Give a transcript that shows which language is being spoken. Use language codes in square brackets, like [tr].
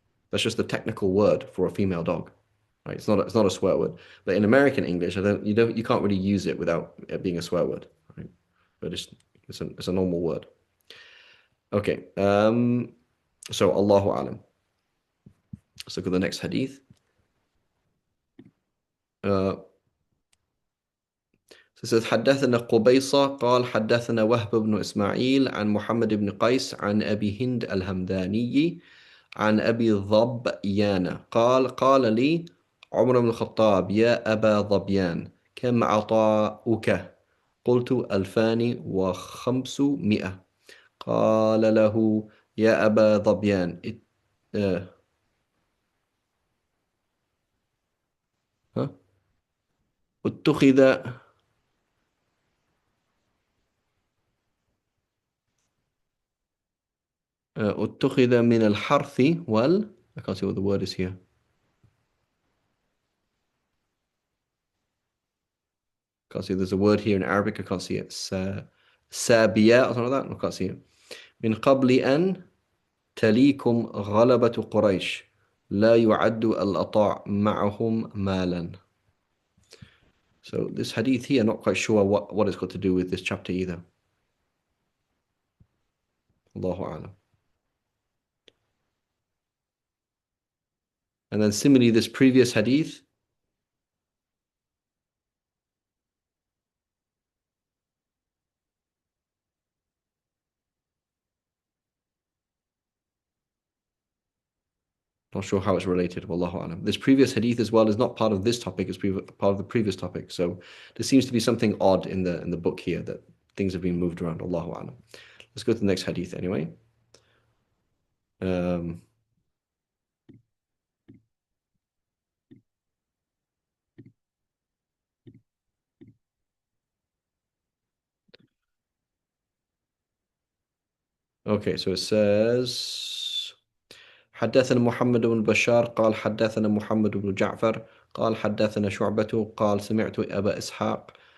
[en] That's just the technical word for a female dog, right? It's not a swear word. But in American English, you can't really use it without it being a swear word, right? But it's a normal word. Okay. So Allahu alam. Let's look at the next hadith. [ar] Uh, so it says حدثنا قبيصة قال حدثنا وهب بن إسماعيل عن محمد بن قيس عن أبي هند الهمداني عن أبي ظبيان قال لي عمر بن الخطاب يا أبا ظبيان كم عطاؤك قلت 2500. قال له يا أبا ظبيان آه، ها؟ اتخذ اتخذ من الحرث I can't see what the word is here. [en] Can't see there's a word here in Arabic. I can't see it. سابية or something like that. I can't see it. [ar] من قبل أن تليكم غلبة قريش لا يعد الأطاع معهم مالا. [en] So this hadith here, not quite sure what it's got to do with this chapter either. Allahu A'lam. And then similarly, this previous hadith, Not sure how it's related. Wallahu alam. This previous hadith as well is not part of this topic. It's part of the previous topic. So there seems to be something odd in the book here that things have been moved around. Allahu alam. Let's go to the next hadith anyway. [ar] Um, okay, so it says حدثنا محمد بن بشار قال حدثنا محمد بن جعفر قال حدثنا شعبة قال سمعت أبا إسحاق